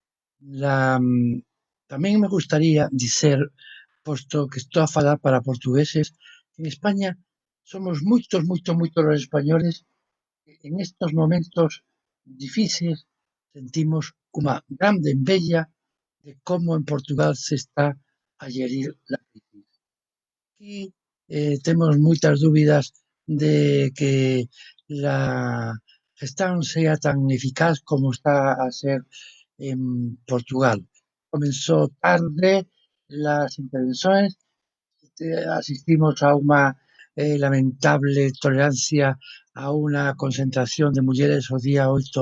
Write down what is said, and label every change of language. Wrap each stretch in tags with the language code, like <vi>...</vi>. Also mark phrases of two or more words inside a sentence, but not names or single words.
<gl>Tamén me gustaría dicer, posto que estou a falar para portugueses, en España somos moitos os españoles que</gl> <es>en estos momentos difíciles</es> <gl>sentimos unha grande enveja de como en Portugal se está a gerir a crisis. Aquí temos moitas dúbidas de que</gl> <es>la gestión sea tan eficaz</es> <gl>como está a ser en Portugal.</gl> <es>Comenzó tarde las intervenciones, asistimos a una lamentable tolerancia a una concentración de mujeres el día 8</es>